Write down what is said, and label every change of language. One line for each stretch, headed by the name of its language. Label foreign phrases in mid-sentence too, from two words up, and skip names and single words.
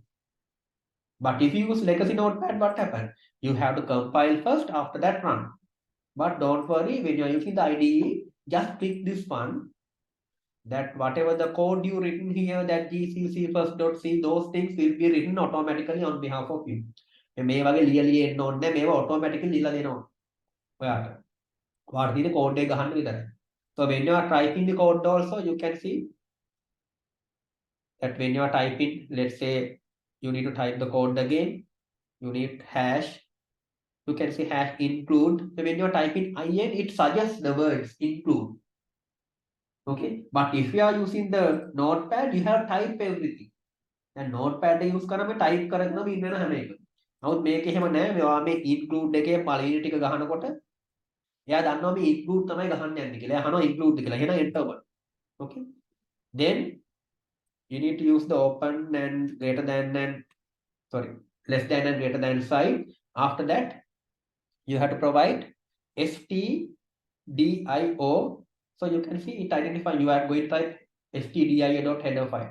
English: But if you use legacy notepad, what happens? You have to compile first, after that run. But don't worry, when you are using the IDE, just click this one, that whatever the code you written here, that gcc first.c, those things will be written automatically on behalf of you.
Sinhala: මේ වගේ ලියලිය එන්න ඕනේ නැහැ, මේවා automatically ලියලා දෙනවා ඔයාට. ඔයාට තියෙන code එක ගහන්න විතරයි.
English: So when you are typing the code also, you can see that when you are typing, let's say you need to type the code again, you need hash, you can see hash include. So when you are typing in, it suggests the words include. Okay, but if you are using the notepad, you have type everything. And notepad use
Sinhala: කරාම type කරගෙනම ඉන්න වෙන හැම එකම. නමුත් මේක එහෙම නෑ. මේවා මේ include එකේ පළවෙනි ටික ගහනකොට එයා දන්නවා මේ include තමයි ගහන්න යන්නේ කියලා. එයා අහනවා include කියලා. එහෙනම් enter කරනවා.
English: Okay. Then you need to use the open and greater than and sorry, less than and greater than sign. After that, you have to provide stdio. So you can see it identify you are going to type stdio.header file.